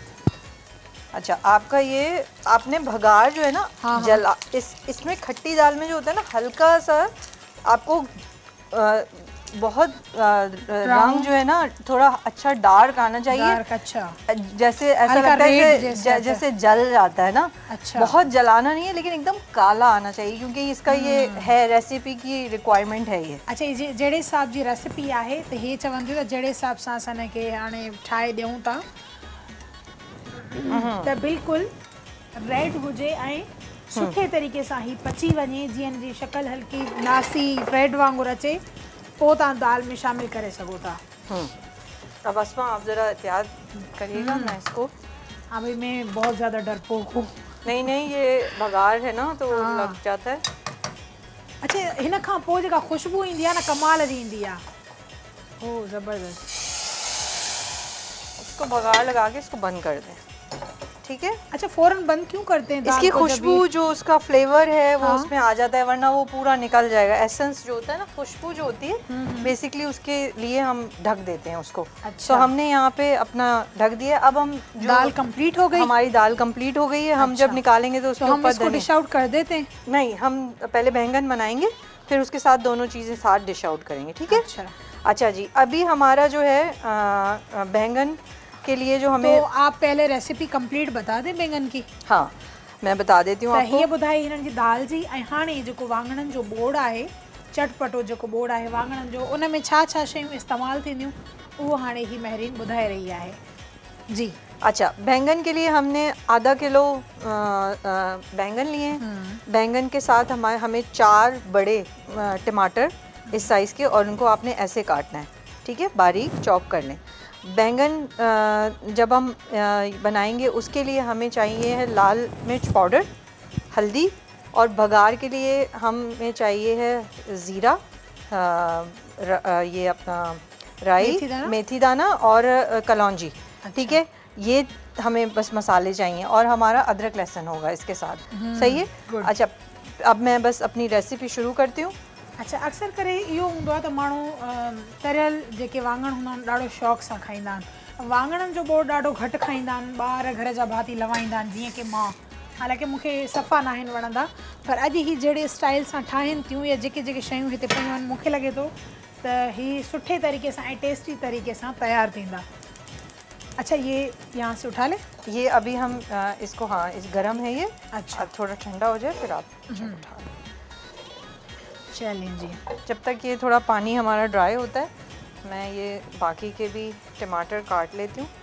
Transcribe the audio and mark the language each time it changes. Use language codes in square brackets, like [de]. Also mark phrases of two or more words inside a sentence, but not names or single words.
[hi] अच्छा, आपका ये आपने भगार जो है ना, जला इसमें खट्टी दाल में जो होता है ना, हल्का सा आपको बहुत रंग जो है ना थोड़ा अच्छा डार्क आना चाहिए। डार्क, अच्छा। जैसे ऐसा लगता है जैसे जल जाता है ना। अच्छा। बहुत जलाना नहीं है, लेकिन एकदम काला आना चाहिए क्योंकि इसका ये है, रेसिपी की रिक्वायरमेंट है ये। [sd] अच्छा, ये जहिड़े हिसाब जी रेसिपी आहे त हे चवंदी त जहिड़े हिसाब सां असां हिनखे हाणे ठाहे ॾियूं था त बिल्कुलु रेड हुजे ऐं सुठे तरीक़े सां ही पची वञे, जीअं हिन जी शक्ल हल्की नासी रेड वांगुरु अचे, पोइ तव्हां दाल में शामिल करे सघो था। [hi] अब अस्मा आप ज़रा एहतियात करिएगा, मैं इसको, अभी मैं बहुत ज़्यादा डरपोक हूँ। नहीं, ये भगार है ना तो लग जाता है। अच्छा, [sd] हिन खां पोइ जेका ख़ुशबू ईंदी आहे न, कमाल जी ईंदी आहे। [hi] ओह ज़बरदस्त। इसको भगार लगा के इसको बंद कर दें। ठीक है। अच्छा, फ़ौरन बंद क्यों करते हैं? इसकी खुशबू जो उसका फ्लेवर है वो उसमें आ जाता है, वरना वो पूरा निकल जाएगा। एसेंस जो होता है ना, खुशबू जो होती है बेसिकली उसके लिए हम ढक देते हैं उसको। अच्छा। तो हमने यहाँ पे अपना ढक दिया। अब हम दाल कंप्लीट हो गई, हमारी दाल कंप्लीट हो गई है। हम जब निकालेंगे तो उसके ऊपर इसको [en] dish out [hi] कर देते हैं? नहीं, हम पहले बैंगन बनाएंगे, फिर उसके साथ दोनों चीज़ें साथ [en] dish out [hi] करेंगे, ठीक है। अच्छा जी, अभी हमारा जो है बैंगन के लिए जो हमें, तो आप पहले रेसिपी कंप्लीट बता दें बैंगन की। हाँ, मैं बता देती हूँ आपको। ये [sd] बुधाई हिननि जी दाल जी। हाणे जो वांगणनि जो बोड़ है, चटपटो जो बोड़ है वांगणनि जो, उन में छा छा शयूं इस्तेमाल थींदियूं वो हाणे ही महरीन बुधाए रही है जी। अच्छा, [hi] बैंगन के लिए हमने आधा किलो बैंगन लिए। बैंगन के साथ हमें 4 बड़े टमाटर इस साइज़ के, और उनको आपने ऐसे काटना है, ठीक है, बारीक चॉप कर लें। बैंगन जब हम बनाएंगे उसके लिए हमें चाहिए है लाल मिर्च पाउडर, हल्दी, और बघार के लिए हमें चाहिए है ज़ीरा, ये अपना राई, मेथी दाना और कलौंजी। अच्छा। ठीक है, ये हमें बस मसाले चाहिए, और हमारा अदरक लहसुन होगा इसके साथ। सही है। अच्छा, अब मैं बस अपनी रेसिपी शुरू करती हूँ। [sd] अच्छा, अक्सर करे इहो हूंदो आहे त माण्हू तरियल जेके वांगण हूंदा आहिनि ॾाढो शौक़ सां खाईंदा आहिनि। वांगणनि जो बोड़ ॾाढो घटि खाईंदा आहिनि, ॿार घर जा भाती लवाईंदा आहिनि, जीअं की मां। हालांकि मूंखे सफ़ा न आहिनि वणंदा, पर अॼु ही जहिड़े स्टाइल सां ठाहिनि थियूं या जेके जेके शयूं हिते पियूं आहिनि, मूंखे लॻे थो त ही सुठे तरीक़े सां ऐं टेस्टी तरीक़े सां तयारु थींदा। [hi] अच्छा, ये यहाँ से उठा ले। ये अभी हम इसको, हाँ, इस गरम है ये। अच्छा, थोड़ा ठंडा हो जाए फिर आप उठा लें। चलें जी, जब तक ये थोड़ा पानी हमारा ड्राई होता है, मैं ये बाकी के भी टमाटर काट लेती हूँ।